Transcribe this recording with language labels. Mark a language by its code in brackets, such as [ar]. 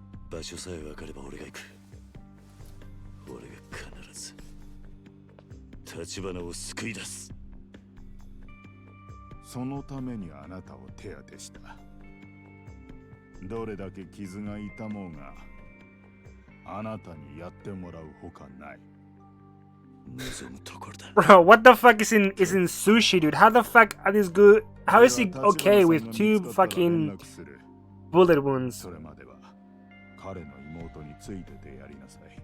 [ja] 場所さえ分かれば俺が行く。俺が必ず立花を救い出す。そのためにあなたを手当てした。どれだけ傷が痛もうが、あなたにやってもらうほかない。望むところだ。 [en] Bro, what the fuck is in sushi, dude? How the fuck are these good? How is he okay with 2 fucking bullet wounds? [ja] それまでは彼の妹についててやりなさい。